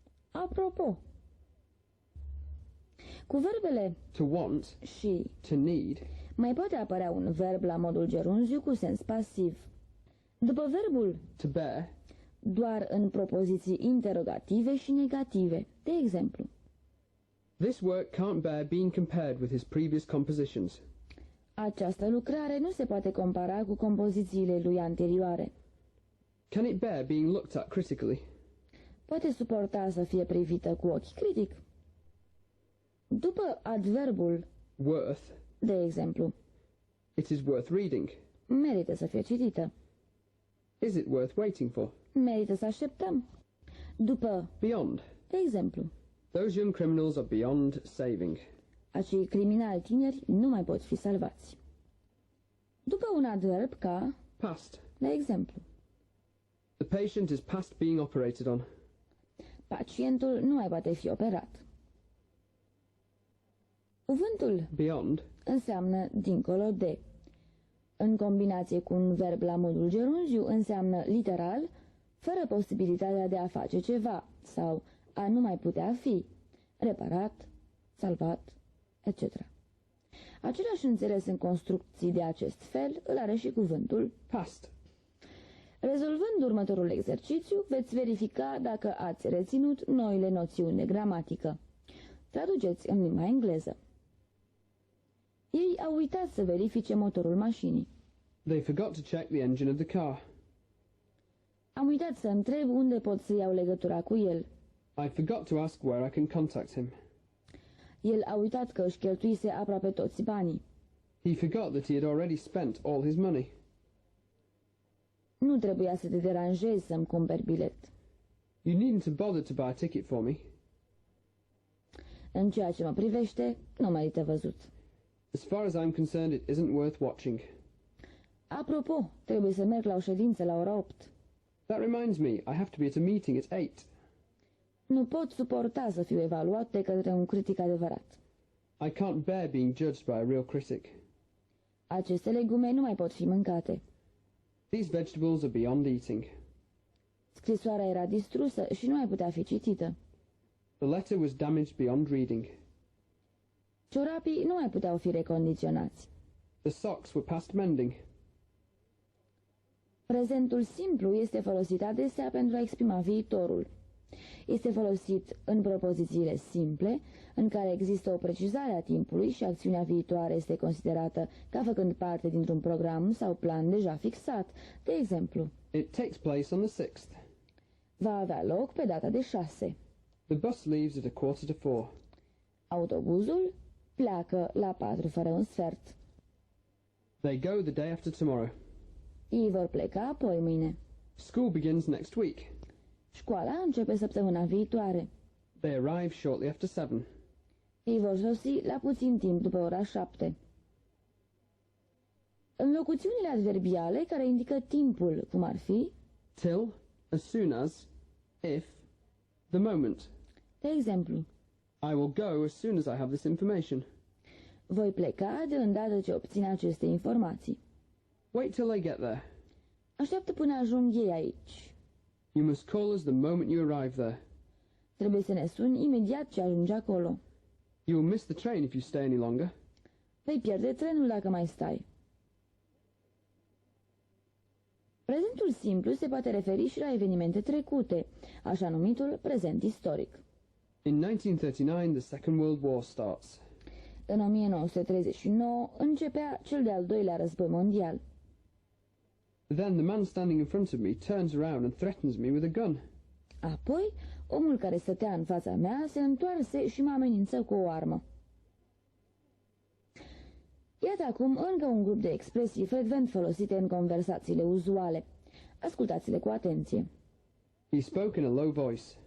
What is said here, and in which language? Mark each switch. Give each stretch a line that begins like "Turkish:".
Romanian: Apropo, cu verbele
English: To want,
Romanian: și
English: to need,
Romanian: mai poate apărea un verb la modul gerunziu cu sens pasiv. După verbul
English: to bear,
Romanian: doar în propoziții interogative și negative. De exemplu,
English: this work can't bear being compared with his previous compositions.
Romanian: această lucrare nu se poate compara cu compozițiile lui anterioare.
English: Can it bear being looked at critically?
Romanian: Poate suporta să fie privită cu ochi critic. După adverbul,
English: Worth,
Romanian: de exemplu,
English: it is worth reading.
Romanian: merită să fie citită.
English: Is it worth waiting for?
Romanian: Merită să așteptăm. După,
English: Beyond.
Romanian: de exemplu,
English: Those young criminals are beyond saving.
Romanian: acei criminali tineri nu mai pot fi salvați. După un adverb ca,
English: Past.
Romanian: de exemplu,
English: The patient is past being operated on.
Romanian: pacientul nu mai poate fi operat. Cuvântul
English: Beyond.
Romanian: înseamnă dincolo de. În combinație cu un verb la modul gerunziu înseamnă literal, fără posibilitatea de a face ceva sau a nu mai putea fi, reparat, salvat, etc. Același înțeles în construcții de acest fel îl are și cuvântul.
English: Past.
Romanian: Rezolvând următorul exercițiu, veți verifica dacă ați reținut noile noțiuni de gramatică. Traduceți în limba engleză. Ei au uitat să verifice motorul mașinii.
English: They forgot to check the engine of the car.
Romanian: Am uitat să întreb unde pot să iau legătura cu el.
English: I forgot to ask where I can contact him.
Romanian: El a uitat că își cheltuise aproape toți banii.
English: He forgot that he had already spent all his money.
Romanian: Nu trebuia să te deranjezi să-mi cumperi bilet.
English: You needn't have bothered to buy a ticket for me.
Romanian: În ceea ce mă privește, nu merită văzut.
English: As far as I'm concerned, it isn't worth watching.
Romanian: Apropo, trebuie să merg la o ședință la ora 8.
English: That reminds me, I have to be at a meeting at 8.
Romanian: Nu pot suporta să fiu evaluat de către un critic adevărat.
English: I can't bear being judged by a real critic.
Romanian: Aceste legume nu mai pot fi mâncate.
English: These vegetables are beyond eating.
Romanian: Scrisoarea era distrusă și nu mai putea fi citită.
English: The letter was damaged beyond reading.
Romanian: Ciorapii nu mai puteau fi recondiționați.
English: The socks were past mending.
Romanian: Prezentul simplu este folosit adesea pentru a exprima viitorul. Este folosit în propozițiile simple, în care există o precizare a timpului și acțiunea viitoare este considerată ca făcând parte dintr-un program sau plan deja fixat. De exemplu,
English: It takes place on the 6th.
Romanian: va avea loc pe data de 6.
English: The bus leaves at 3:15.
Romanian: Autobuzul pleacă la 4 fără un sfert.
English: They go the day after tomorrow.
Romanian: Ei vor pleca apoi mâine.
English: School begins next week.
Romanian: Școala începe săptămâna viitoare.
English: They arrive shortly after 7.
Romanian: Ei vor sosi la puțin timp după ora 7. Înlocuțiunile adverbiale care indică timpul, cum ar fi,
English: Till, as soon as, if, the moment.
Romanian: de exemplu,
English: I will go as soon as I have this information.
Romanian: voi pleca de îndată ce obțin aceste informații.
English: Wait till I get there.
Romanian: Așteaptă până ajung ei aici.
English: You must call us the moment you arrive there.
Romanian: Trebuie să ne suni imediat ce ajungi acolo.
English: You will miss the train if you stay any longer.
Romanian: Vei pierde trenul dacă mai stai. Prezentul simplu se poate referi și la evenimente trecute, așa numitul prezent istoric.
English: In 1939, the Second World War starts.
Romanian: În 1939 începea cel de-al doilea război mondial.
English: Then the man standing in front of me turns around and threatens me with a gun.
Romanian: Apoi, omul care stătea în fața mea se întoarse și mă amenință cu o armă. Iată acum încă un grup de expresii frecvent folosite în conversațiile uzuale. Ascultați-le cu atenție.
English: He spoke in a low voice.